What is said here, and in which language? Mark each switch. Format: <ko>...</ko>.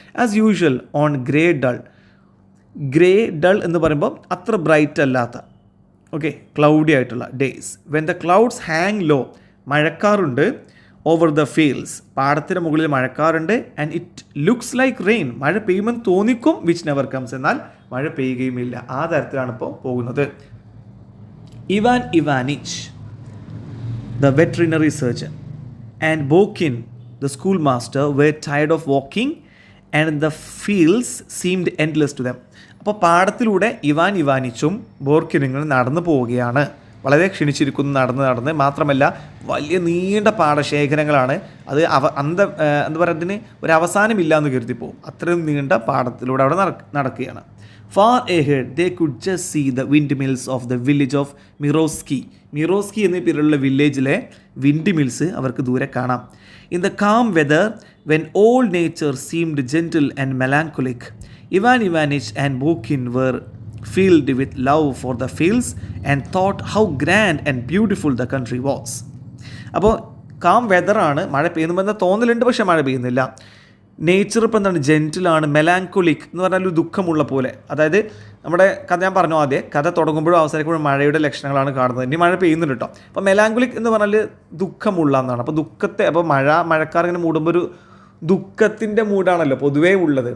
<en>as usual on grey dull</en> <ml>എന്ന് പറയുമ്പോൾ അത്ര ബ്രൈറ്റ് അല്ലാത്ത, ഓക്കെ, ക്ലൗഡി ആയിട്ടുള്ള days.</ml> <en>when the clouds hang low,</en> <ml>മഴക്കാറുണ്ട്.</ml> <en>over the fields,</en> <ml>പാടത്തിന് മുകളിൽ മഴക്കാറുണ്ട്.</ml> <en>and it looks like rain,</en> <ml>മഴ പെയ്യുമെന്ന് തോന്നിക്കും.</ml> <en>which never comes,</en> <ml>എന്നാൽ മഴ പെയ്യുകയുമില്ല. ആ തരത്തിലാണ് ഇപ്പോൾ പോകുന്നത്.</ml> <en>Ivan Ivanich, the veterinary surgeon, and Bokin, the schoolmaster, were tired of walking and the fields seemed endless to them.</en> <ml>അപ്പോൾ പാടത്തിലൂടെ Ivan ഇവാനിച്ചും ബോർക്കിനും നടന്നു പോവുകയാണ്. വളരെ ക്ഷണിച്ചിരിക്കുന്നു നടന്ന്. മാത്രമല്ല വലിയ നീണ്ട പാടശേഖരങ്ങളാണ്. അത് എന്താ പറയുക, അതിന് ഒരു അവസാനമില്ല എന്ന് കരുതി പോകും. അത്രയും നീണ്ട പാടത്തിലൂടെ അവിടെ നടക്കുകയാണ്.</ml> <en>Far ahead, they could just see the windmills of the village of</en> <ml>മിറോസ്കി എന്ന പേരുള്ള വില്ലേജിലെ വിൻഡ് മിൽസ് അവർക്ക് ദൂരെ കാണാം.</ml> <en>In the calm weather, when all nature seemed gentle and melancholic, Ivan Ivanich and Bokin were filled with love for the fields and thought how grand and beautiful the country was.</en> <ml>അപ്പോൾ calm വെതറാണ്, മഴ പെയ്യുന്നുമെന്ന് തോന്നലുണ്ട്, പക്ഷേ മഴ പെയ്യുന്നില്ല. Nature ഇപ്പോൾ എന്താണ്, ജെൻറ്റിലാണ്. മെലാൻകൊലിക് എന്ന് പറഞ്ഞാൽ ഒരു ദുഃഖമുള്ള പോലെ. അതായത് നമ്മുടെ കഥ ഞാൻ പറഞ്ഞു ആദ്യം, കഥ തുടങ്ങുമ്പോഴും അവസാനിക്കുമ്പോഴും മഴയുടെ ലക്ഷണങ്ങളാണ് കാണുന്നത്. ഇനി മഴ പെയ്യുന്നുണ്ട് കേട്ടോ. അപ്പോൾ മെലാൻകൊലിക് എന്ന് പറഞ്ഞാൽ ദുഃഖമുള്ള എന്നാണ്. അപ്പോൾ ദുഃഖത്തെ, അപ്പോൾ മഴക്കാർ ഇങ്ങനെ മൂടുമ്പോൾ ഒരു ദുഃഖത്തിൻ്റെ മൂടാണല്ലോ പൊതുവേ ഉള്ളത്.</ml>